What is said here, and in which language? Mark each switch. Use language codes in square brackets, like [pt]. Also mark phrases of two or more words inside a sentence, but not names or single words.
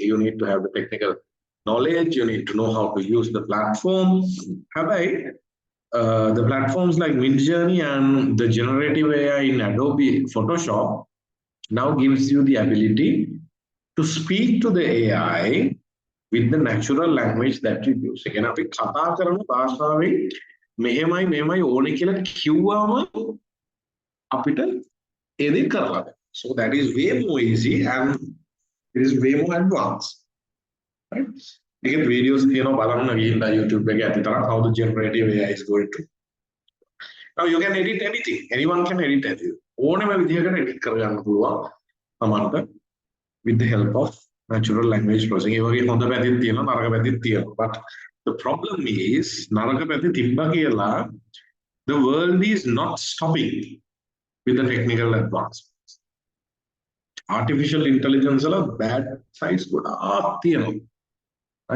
[en] You need to have the technical knowledge, you need to know how to use the platform. The platforms like Midjourney and the generative AI in Adobe Photoshop now gives you the ability to speak to the AI with the natural language that you use. Again, [si] අපි කතා කරන භාෂාවෙන් මෙහෙමයි ඕනේ කියලා කිව්වම අපිට edit කරලා. [en] So that is way more easy and it is way more advanced. Right? You get videos [si] බලන්න ගිහිල්ලා YouTube එකේ ඇති තරම් [en] how the generative AI is going to. Now you can edit anything. Anyone can edit anything. [si] ඕනම විදිහකට edit කරගන්න පුළුවන් තමන්ට [en] with the help of natural language processing. But the problem is the world is not stopping with the technical advancements. Artificial intelligence is bad size right?